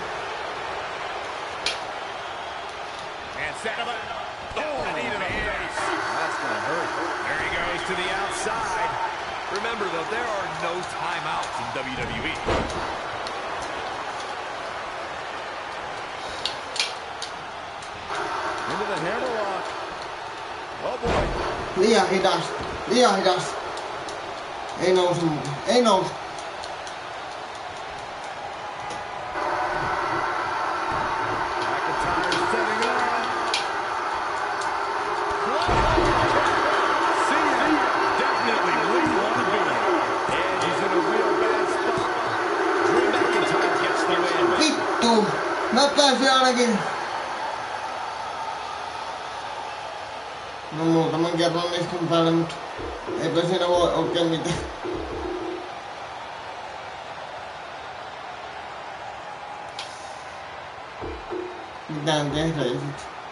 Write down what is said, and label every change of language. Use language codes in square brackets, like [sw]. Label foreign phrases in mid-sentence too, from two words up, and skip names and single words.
[en] And set him up. Oh, knee to the face. That's going to hurt. There he goes to the outside. Remember, though, there are no timeouts in WWE. Into the hammerlock. Oh, boy. [fi] Liian hidas. Liian hidas. Ei nousu mukaan. Ei nousu. [en] McIntyre setting up. See ya. Definitely where you want to be. And he's in a real bad spot. Drew McIntyre gets the win. [fi] Vittu. Mä pääsin ainakin. No muutaman kerran iskun päälle, mut eipä siinä voi oikein mitään. Mitään tehdä ja sit.